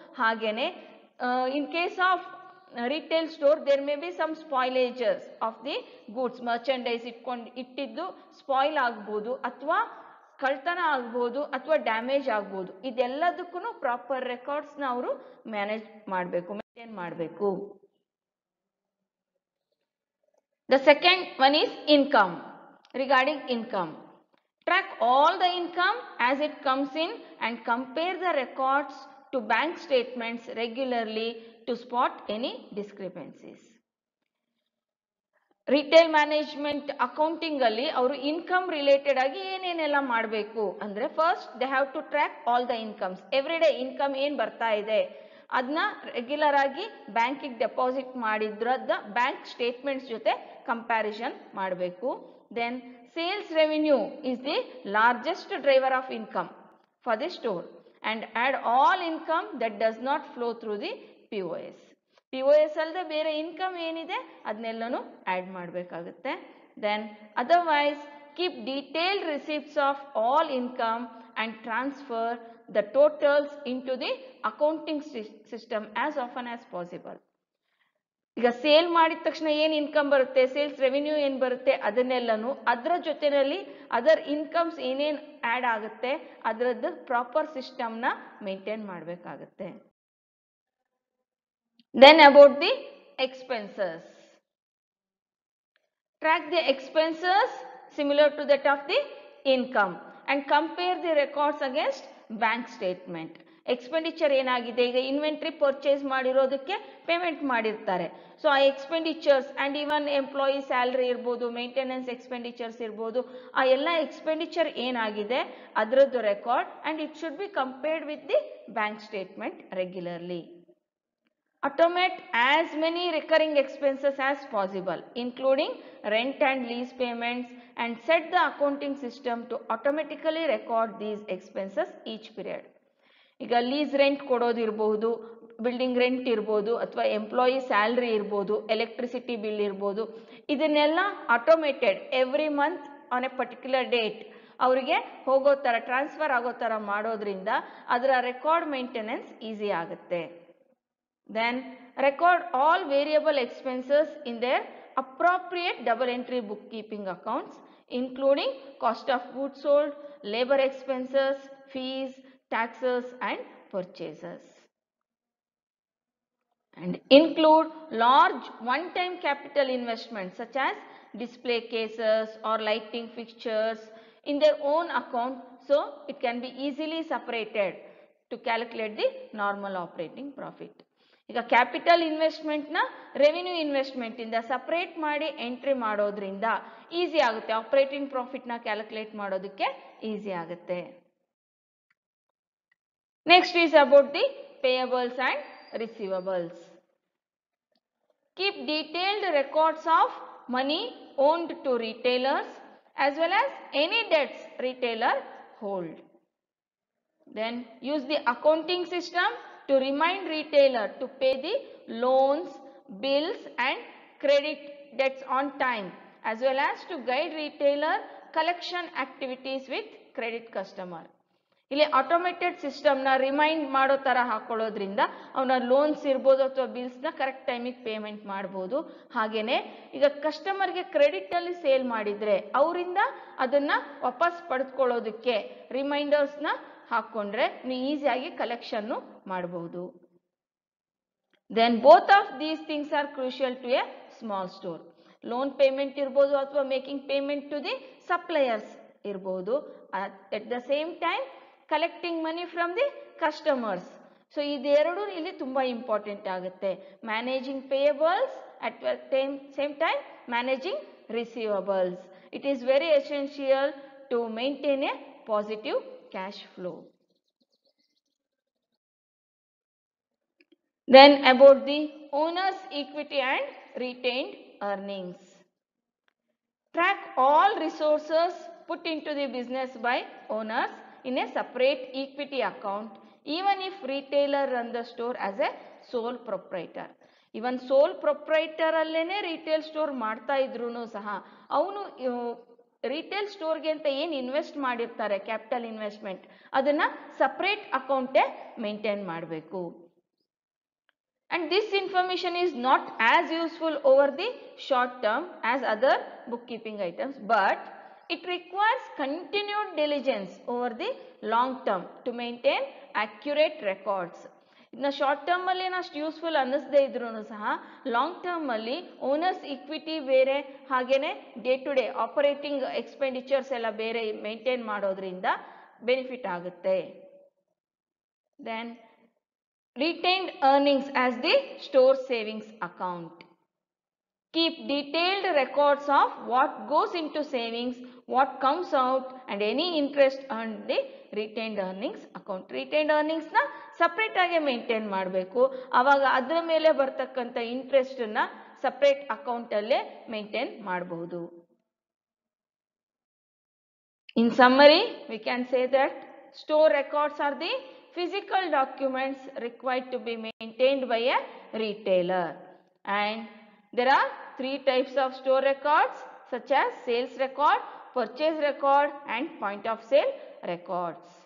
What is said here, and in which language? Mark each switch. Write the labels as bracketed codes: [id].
[en] ಹಾಗೇನೆ in case of retail store there may be some spoilages of the goods, merchandise [kn] ಇಟ್ಟಿದ್ದು spoil ಆಗ್ಬೋದು ಅಥವಾ ಕಳ್ತನ ಆಗ್ಬೋದು ಅಥವಾ ಡ್ಯಾಮೇಜ್ ಆಗ್ಬೋದು. ಇದೆಲ್ಲದಕ್ಕೂ ಪ್ರಾಪರ್ ರೆಕಾರ್ಡ್ಸ್ ನ ಅವರು ಮ್ಯಾನೇಜ್ ಮಾಡಬೇಕು, ಮೇಂಟೈನ್ ಮಾಡಬೇಕು. [en] The second one is income. Regarding income, track all the income as it comes in and compare the records to bank statements regularly to spot any discrepancies. [kn] Retail management accounting ಅಲ್ಲಿ ಅವರು income related ಆಗಿ ಏನೇನೆಲ್ಲ ಮಾಡಬೇಕು ಅಂದ್ರೆ, [en] First they have to track all the incomes. [kn] Every day income ಏನ್ ಬರ್ತಾ ಇದೆ ಅದನ್ನ ರೆಗ್ಯುಲರ್ ಆಗಿ ಬ್ಯಾಂಕಿಗೆ ಡೆಪಾಸಿಟ್ ಮಾಡಿದ್ರದ ಬ್ಯಾಂಕ್ ಸ್ಟೇಟ್ಮೆಂಟ್ಸ್ ಜೊತೆ ಕಂಪ್ಯಾರಿಸನ್ ಮಾಡಬೇಕು. [en] Then sales revenue is the largest driver of income for the store and add all income that does not flow through the POS. [kn] POS ಅಲ್ಲದೆ ಬೇರೆ ಇನ್ಕಮ್ ಏನಿದೆ ಅದನ್ನೆಲ್ಲನೂ ಆಡ್ ಮಾಡಬೇಕಾಗುತ್ತೆ. [en] Then otherwise keep detailed receipts of all income and transfer the totals into the accounting system as often as possible. [kn] ಈಗ sale ಮಾಡಿದ ತಕ್ಷಣ ಏನ್ income ಬರುತ್ತೆ, sales revenue ಏನ್ ಬರುತ್ತೆ ಅದನ್ನೆಲ್ಲನು ಅದರ ಜೊತೆನಲ್ಲಿ ಅದರ್ ಇನ್ಕಮ್ಸ್ ಏನೇನ್ ಆಡ್ ಆಗುತ್ತೆ ಅದರದ್ದು ಪ್ರಾಪರ್ ಸಿಸ್ಟಮ್ ನ ಮೇಂಟೈನ್ ಮಾಡಬೇಕಾಗುತ್ತೆ. [en] Then about the expenses, track the expenses similar to that of the income and compare the records against bank statement. [kn] Expenditure ಏನಾಗಿದೆ, ಈಗ ಇನ್ವೆಂಟ್ರಿ ಪರ್ಚೇಸ್ ಮಾಡಿರೋದಕ್ಕೆ ಪೇಮೆಂಟ್ ಮಾಡಿರ್ತಾರೆ. ಸೊ ಆ expenditures and even employee salary ಇರ್ಬೋದು, maintenance expenditures ಇರ್ಬೋದು, ಆ ಎಲ್ಲ expenditure ಏನಾಗಿದೆ ಅದರದ್ದು record and [en] It should be compared with the bank statement regularly. Automate as many recurring expenses as possible, including rent and lease payments, and set the accounting system to automatically record these expenses each period. [kn] ಈಗ lease rent ಕೊಡೋದಿರ್ಬೋದು, building rent ಇರ್ಬೋದು, ಅಥವಾ employee salary ಇರ್ಬೋದು, electricity bill ಇರ್ಬೋದು, ಇದನ್ನೆಲ್ಲ automated every month on A particular date ಅವರಿಗೆ ಹೋಗೋ ಥರ transfer ಆಗೋ ಥರ ಮಾಡೋದ್ರಿಂದ ಅದರ ರೆಕಾರ್ಡ್ ಮೇಂಟೆನೆನ್ಸ್ ಈಸಿ ಆಗುತ್ತೆ. [en] Then record all variable expenses in their appropriate double entry bookkeeping accounts, including cost of goods sold, labor expenses, fees, taxes and purchases. And include large one-time capital investments such as display cases or lighting fixtures in their own account, so it can be easily separated to calculate the normal operating profit. [kn] ಈಗ capital investment ನ revenue investment ಇಂದ separate ಮಾಡಿ entry ಮಾಡೋದ್ರಿಂದ easy ಆಗುತ್ತೆ, operating profit ನ calculate ಮಾಡೋದಕ್ಕೆ easy ಆಗುತ್ತೆ. [en] Next is about the payables and receivables. Keep detailed records of money owned to retailers as well as any debts retailer hold. Then use the accounting system to remind retailer to pay the loans, bills and credit debts on time, as well as to guide retailer collection activities with credit customer. [kn] ಇಲ್ಲಿ automated ಸಿಸ್ಟಮ್ನ remind ಮಾಡೋ ಥರ ಹಾಕೊಳ್ಳೋದ್ರಿಂದ ಅವನ loans ಇರ್ಬೋದು ಅಥವಾ ಬಿಲ್ಸ್ನ correct ಟೈಮಿಗೆ payment ಮಾಡ್ಬೋದು. ಹಾಗೇನೆ ಈಗ ಕಸ್ಟಮರ್ಗೆ ಕ್ರೆಡಿಟಲ್ಲಿ ಸೇಲ್ ಮಾಡಿದರೆ ಅವರಿಂದ ಅದನ್ನು ವಾಪಸ್ ಪಡೆದುಕೊಳ್ಳೋದಕ್ಕೆ ರಿಮೈಂಡರ್ಸ್ನ ಹಾಕ್ಕೊಂಡ್ರೆ ನೀವು ಈಸಿಯಾಗಿ ಕಲೆಕ್ಷನ್ನು ಮಾಡಬಹುದು. [en] Then both of these things are crucial to a small store. Loan payment [kn] irbodu athwa [en] making payment to the suppliers [kn] irbodu. [en] At the same time collecting money from the customers. [kn] So ಇದೆರಡು ಇಲ್ಲಿ ತುಂಬಾ important ಆಗುತ್ತೆ. [en] Managing payables at the same time managing receivables. It is very essential to maintain a positive cash flow. Then about the owner's equity and retained earnings. Track all resources put into the business by owners in a separate equity account, even if retailer run the store as a sole proprietor. Even sole proprietor [kn] allene retail store ಮಾಡ್ತಾ ಇದ್ರೂನು ಸಹ ಅವನು retail ಸ್ಟೋರ್ಗೆ ಅಂತ ಏನು invest ಮಾಡಿರ್ತಾರೆ capital investment ಅದನ್ನ separate ಅಕೌಂಟೇ maintain ಮಾಡಬೇಕು. [en] And this information is not as useful over the short term as other bookkeeping items, but it requires continued diligence over the long term to maintain accurate records. In the short term [kn] alli ಅಷ್ಟು useful ಅನ್ನಿಸದೇ ಇದ್ರೂ ಸಹ long term ಅಲ್ಲಿ owners equity ಬೇರೆ ಹಾಗೇನೆ day to day operating expenditures ಎಲ್ಲ ಬೇರೆ maintain ಮಾಡೋದ್ರಿಂದ benefit ಆಗುತ್ತೆ. [en] Then retained earnings as the store savings account. Keep detailed records of what goes into savings, what comes out and any interest earned the retained earnings account. [kn] Retained earnings na separate ಆಗಿ maintain ಮಾಡಬೇಕು. ಆವಾಗ ಅದರ ಮೇಲೆ ಬರ್ತಕ್ಕಂಥ interest ನ separate account ಅಲ್ಲೇ maintain ಮಾಡಬಹುದು. [en] In summary, we can say that store records are the physical documents required to be maintained by a retailer, and there are three types of store records such as sales record, purchase record and point of sale records.